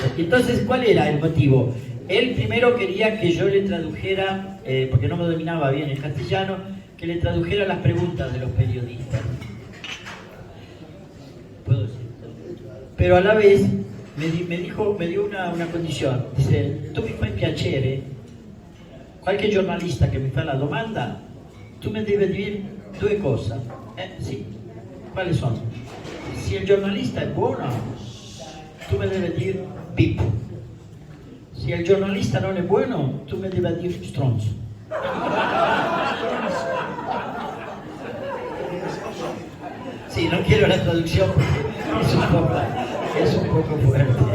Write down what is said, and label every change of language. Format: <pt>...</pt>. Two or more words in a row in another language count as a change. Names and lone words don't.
<es>Entonces, ¿cuál era el motivo? Él primero quería que yo le tradujera, porque no me dominaba bien el castellano, que le tradujera las preguntas de los periodistas. ¿Puedo decir? Pero a la vez me dio una condición.</es> <it>Dice, tu mi fai piacere, qualche giornalista che mi fa la domanda, tu mi devi dire due cose. Sì.</it> <es>¿Cuáles son? si el jornalista es bueno, tú me debes decir Pip. Si el jornalista no es bueno, tú me debes decir Stronzo. Sí, no quiero la traducción porque es un poco fuerte.</es>